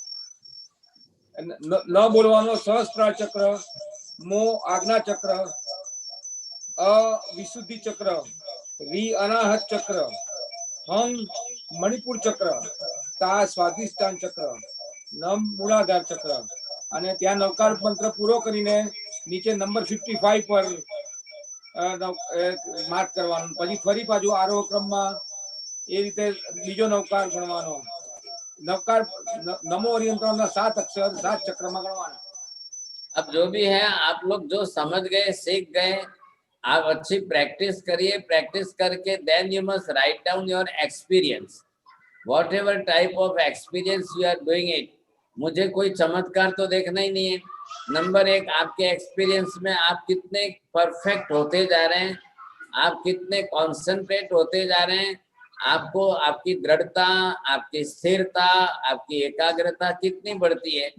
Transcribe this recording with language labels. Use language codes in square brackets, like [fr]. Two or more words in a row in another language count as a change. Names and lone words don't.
[gu] ન બોલવાનો સહસ્ત્રાર ચક્ર, મો આજ્ઞા ચક્ર, અ વિશુદ્ધિ ચક્ર, વી અનાહત ચક્ર, હમ મણિપુર ચક્ર, તા સ્વાધિષ્ઠાન ચક્ર, નમ મૂળાધાર ચક્ર. અને ત્યાં નવકાર મંત્ર પૂરો કરીને નીચે નંબર 55 પર માર્ક કરવાનું. પછી ફરી પાછું આરોહ ક્રમમાં એ રીતે બીજો નવકાર ગણવાનો. [hi] नवकार नमो ओरियंतल 7 अक्षर 7 चक्र में गणवाना. अब जो भी है आप लोग जो समझ गए, सीख गए, आप अच्छी प्रैक्टिस करिए. प्रैक्टिस करके [en] then you must write down your experience, whatever type of experience you are doing it. [hi] मुझे कोई चमत्कार तो देखना ही नहीं है. नंबर 1, आपके एक्सपीरियंस में आप कितने परफेक्ट होते जा रहे हैं, आप कितने कॉन्सेंट्रेट होते जा रहे हैं, आपको आपकी दृढ़ता, आपकी स्थिरता, आपकी एकाग्रता कितनी बढ़ती है.